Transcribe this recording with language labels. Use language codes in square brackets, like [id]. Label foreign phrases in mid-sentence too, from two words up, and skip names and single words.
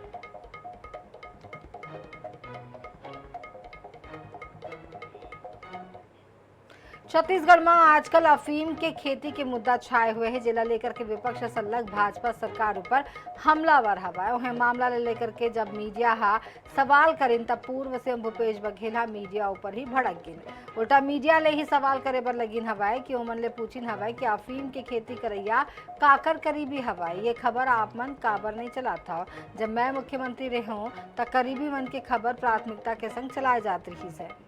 [hne] छत्तीसगढ़ में आजकल अफीम के खेती के मुद्दा छाए हुए हैं, जिला लेकर के विपक्ष संलग्न भाजपा सरकार ऊपर हमलावर हवा है। वह मामला लेकर के जब मीडिया सवाल करें तब पूर्व सीएम भूपेश बघेल मीडिया ऊपर ही भड़क गिन। उल्टा मीडिया ले ही सवाल करे बर लगिन हवाए कि ओमन ले पूछिन हवाए कि अफीम के खेती करैया काकर करीबी हवाए। ये खबर आप मन काबर नहीं चलाता। जब मैं मुख्यमंत्री रहे हूँ तब करीबी मन के खबर प्राथमिकता के संग चलाए जाती रही है।